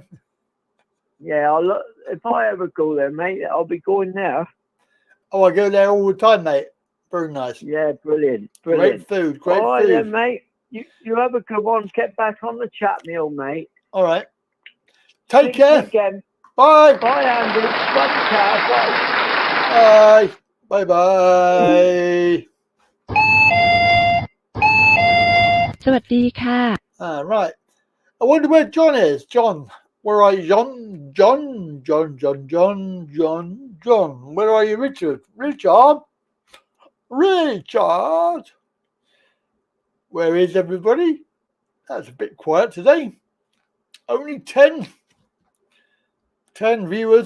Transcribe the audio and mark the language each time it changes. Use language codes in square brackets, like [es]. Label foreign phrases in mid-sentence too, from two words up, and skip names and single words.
[en] Yeah, if I ever go there, mate, I'll be going there. Oh, I go there all the time, mate. Very nice. Yeah, brilliant. Great food. Great All right food. then, mate. You have a good one. Get back on the chat, me old mate. All right. Take See you care. again. Bye. Bye, Andy. Bye, Bye. Bye. Bye-bye. [th] สวัสดีค่ะ [en] Right. I wonder where John is. John. Where are you, John? John. Where are you, Richard? Richard. Where is everybody? That's a bit quiet today. Only 10 viewers.